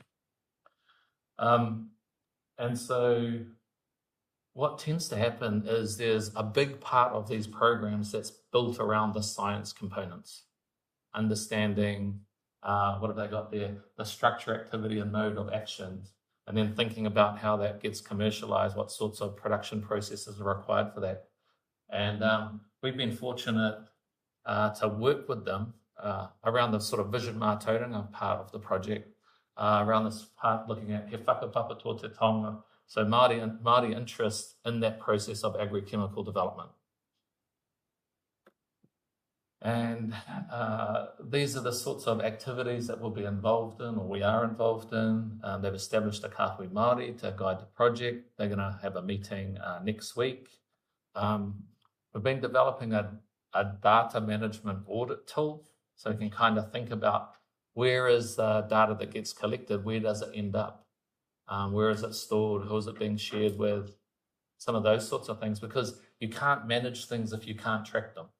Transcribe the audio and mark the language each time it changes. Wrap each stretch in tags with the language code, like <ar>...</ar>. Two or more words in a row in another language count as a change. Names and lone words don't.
<en>And so what tends to happen is there's a big part of these programs that's built around the science components, understanding what have they got there, the structure, activity, and mode of actions, and then thinking about how that gets commercialized, what sorts of production processes are required for that. And we've been fortunate to work with them around the sort of Vision Mā Tauranga part of the project, around this part looking at</en> <mi>he whakapapa tō te tonga,</mi> <en>so Māori interest in that process of agrochemical development. And these are the sorts of activities that we'll be involved in, or we are involved in. They've established a Kāhui Māori to guide the project. They're going to have a meeting next week. We've been developing a data management audit tool, so you can kind of think about where is the data that gets collected, where does it end up, where is it stored, who is it being shared with, some of those sorts of things, because you can't manage things if you can't track them.</en>